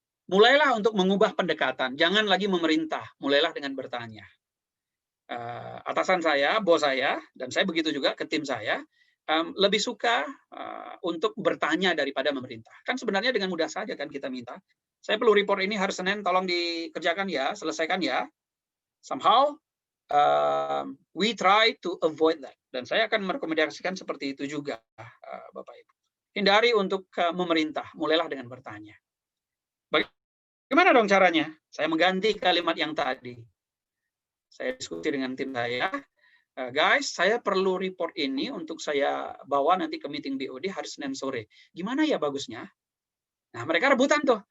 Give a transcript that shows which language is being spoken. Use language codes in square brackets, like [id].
[id] Mulailah untuk mengubah pendekatan. Jangan lagi memerintah. Mulailah dengan bertanya. Atasan saya, bos saya, dan saya begitu juga ke tim saya, lebih suka untuk bertanya daripada memerintah. Kan sebenarnya dengan mudah saja kan kita minta. Saya perlu report ini hari Senin, tolong dikerjakan ya, selesaikan ya. [en] Somehow, we try to avoid that. [id] Dan saya akan merekomendasikan seperti itu juga, Bapak Ibu. Hindari untuk memerintah, mulailah dengan bertanya. Bagaimana dong caranya? Saya mengganti kalimat yang tadi. Saya diskusi dengan tim saya, guys, saya perlu report ini untuk saya bawa nanti ke meeting BOD hari Senin sore. Gimana ya bagusnya? Nah, mereka rebutan tuh.